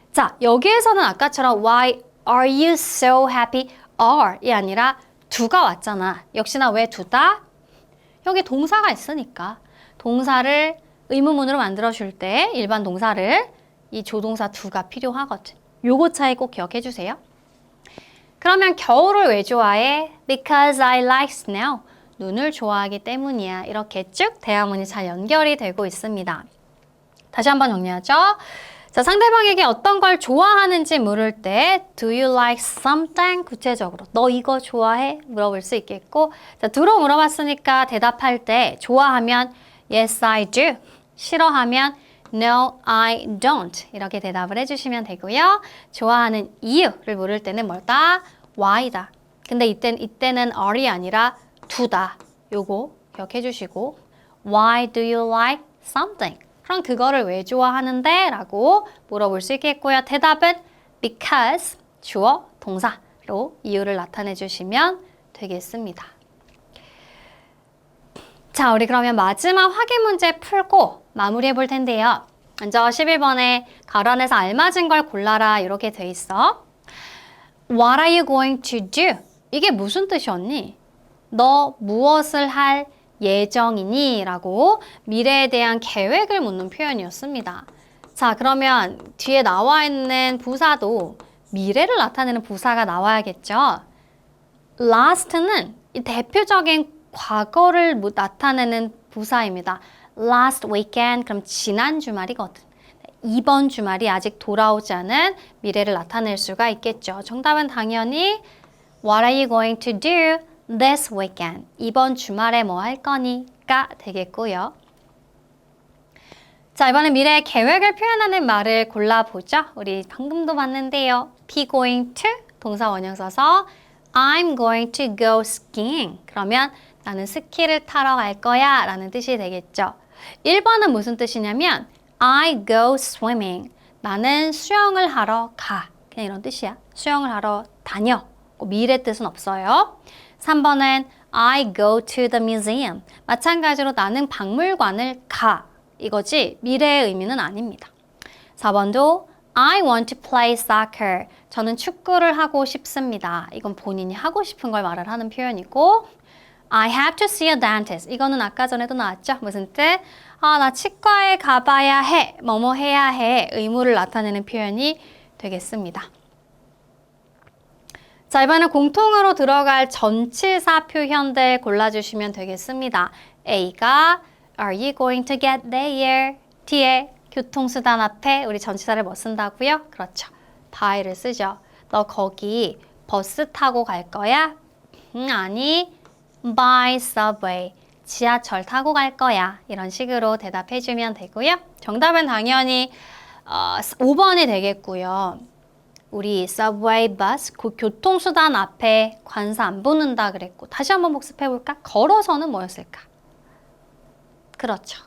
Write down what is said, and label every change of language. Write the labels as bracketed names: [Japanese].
[Korean] 자, 여기에서는 아까처럼 [English] Why are you so happy? [Korean] Are이 아니라 do가 왔잖아. 역시나 왜 do다? 여기 동사가 있으니까 동사를 의문문으로 만들어줄 때 일반 동사를 이 조동사 do가 필요하거든. 요거 차이 꼭 기억해 주세요. 그러면 겨울을 왜 좋아해? [English] Because I like snow. [Korean] 눈을 좋아하기 때문이야. 이렇게 쭉 대화문이 잘 연결이 되고 있습니다. 다시 한번 정리하죠. 자, 상대방에게 어떤 걸 좋아하는지 물을 때 [English] Do you like something? [Korean] 구체적으로 너 이거 좋아해? 물어볼 수 있겠고 자, do로 물어봤으니까 대답할 때 좋아하면 [English] Yes, I do. [Korean] 싫어하면 No, I don't. 이렇게 대답을 해주시면 되고요. 좋아하는 이유를 물을 때는 뭐다? Why다. 근데 이때는 are이 아니라 do다. 요거 기억해 주시고 [English] Why do you like something? [Korean] 그럼 그거를 왜 좋아하는데? 라고 물어볼 수 있겠고요. 대답은 because, 주어, 동사로 이유를 나타내 주시면 되겠습니다. 자, 우리 그러면 마지막 확인 문제 풀고 마무리해 볼 텐데요. 먼저 11번에 가로 안에서 알맞은 걸 골라라 이렇게 돼 있어. [English] What are you going to do? [Korean] 이게 무슨 뜻이었니? 너 무엇을 할 예정이니? 라고 미래에 대한 계획을 묻는 표현이었습니다. 자, 그러면 뒤에 나와 있는 부사도 미래를 나타내는 부사가 나와야겠죠? last는 이 대표적인 과거를 나타내는 부사입니다. last weekend, 그럼 지난 주말이거든. 이번 주말이 아직 돌아오지 않은 미래를 나타낼 수가 있겠죠. 정답은 당연히 [English] What are you going to do this weekend? [Korean] 이번 주말에 뭐 할 거니?가 되겠고요. 자, 이번엔 미래의 계획을 표현하는 말을 골라보죠. 우리 방금도 봤는데요. be going to 동사 원형 써서 [English] I'm going to go skiing. [Korean] 그러면 나는 스키를 타러 갈 거야 라는 뜻이 되겠죠. 1번은 무슨 뜻이냐면 [English] I go swimming. [Korean] 나는 수영을 하러 가. 그냥 이런 뜻이야. 수영을 하러 다녀. 미래 뜻은 없어요. 3번은 [English] I go to the museum. [Korean] 마찬가지로 나는 박물관을 가. 이거지 미래의 의미는 아닙니다. 4번도 [English] I want to play soccer. [Korean] 저는 축구를 하고 싶습니다. 이건 본인이 하고 싶은 걸 말을 하는 표현이고 [English] I have to see a dentist. [Korean] 이거는 아까 전에도 나왔죠? 무슨 뜻? 나 치과에 가봐야 해. 뭐뭐 해야 해. 의무를 나타내는 표현이 되겠습니다. 자, 이번엔 공통으로 들어갈 전치사 표현들 골라주시면 되겠습니다. A가 [English] Are you going to get there? [Korean] 뒤에 교통수단 앞에 우리 전치사를 뭐 쓴다고요? 그렇죠. by를 쓰죠. 너 거기 버스 타고 갈 거야? 아니, [English] by subway. [Korean] 지하철 타고 갈 거야. 이런 식으로 대답해주면 되고요. 정답은 당연히 5번이 되겠고요. 우리 subway bus, 교통수단 앞에 관사 안 붙는다 그랬고 다시 한번 복습해볼까? 걸어서는 뭐였을까? 그렇죠.